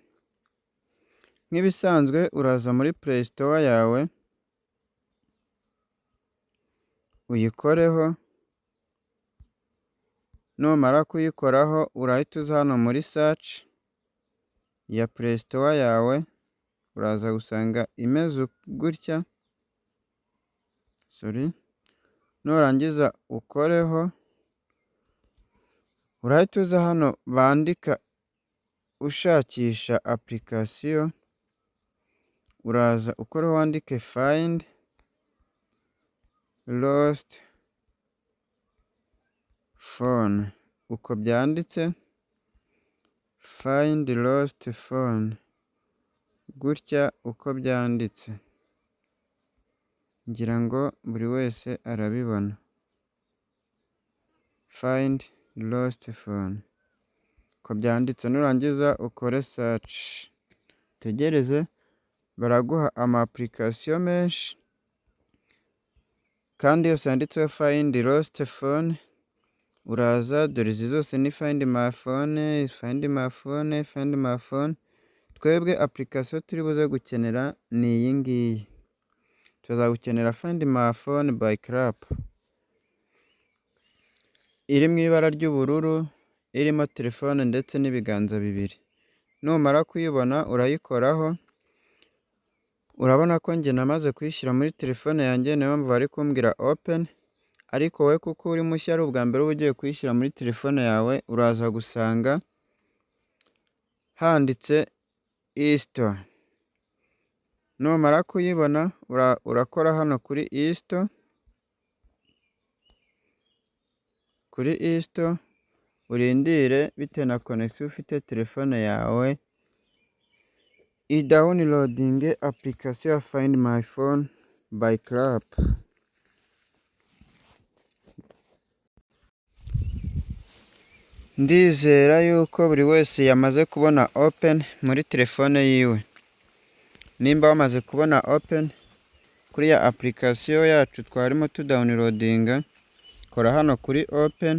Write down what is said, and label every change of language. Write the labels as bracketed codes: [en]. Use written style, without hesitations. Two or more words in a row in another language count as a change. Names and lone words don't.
[rw] Nk'ibisanzwe uraza muri Play Store yawe uyikoreho, numara kuyikoraho urahita uza hano muri search ya Play Store yawe, uraza gusanga imeze gutya, nurangiza ukoreho, urahita uza hano bandika ushakisha application, uraza ukoreho wandike find lost phone, uko byanditse find lost phone, gutya uko byanditse, ngira ngo buri wese arabibona. Find lost phone, uko byanditse. Nurangiza ukore search, tegereze baraguha ama application menshi kandi yose yanditseho find lost phone. Uraza dore izi zose ni find my phone, find my phone, find my phone. Twebwe application turi buze gukenera ni iyi ngiyi, tuzagukenera find my phone by Clap iri mu ibara ry'ubururu, irimo telefone ndetse n'ibiganza bibiri. Numara kuyibona urayikoraho. Urabona ko njye namaze kuyishyira muri telefone yanjye, niyo mpamvu bari kumbwira open, ariko wowe kuko uri mushya ari ubwa mbere uba ugiye kuyishyira muri telefone yawe, uraza gusanga handitse install. Numara kuyibona urakora hano kuri install. Kuri install urindire bitewe na connection ufite telefone yawe i-downloading application ya Find My Phone by Clap. Ndizera yuko buri wese yamaze kubona open muri telefone yiwe. Nimba wamaze kubona open kuri ya application yacu twarimo downloading, kora hano kuri open.